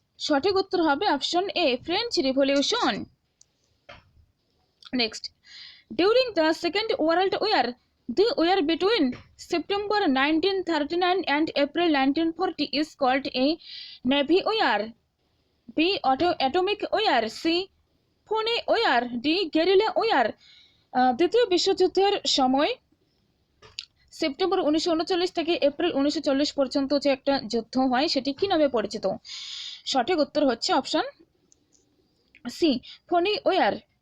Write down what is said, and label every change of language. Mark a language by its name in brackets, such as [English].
[Bangla] সঠিক উত্তর হবে option A, French revolution. [English] Next, during the Second World War, the war between September 1939 and April 1940 is called a Navy war, B. Atomic war, C. Phone war, D. Guerrilla war. [Bangla] দ্বিতীয় বিশ্বযুদ্ধের সময় September 1939 থেকে April 1940 পর্যন্ত যে একটা যুদ্ধ হয় সেটি কি নামে পরিচিত? সঠিক উত্তর হচ্ছে অপশন সি, ফোনি ওয়ার।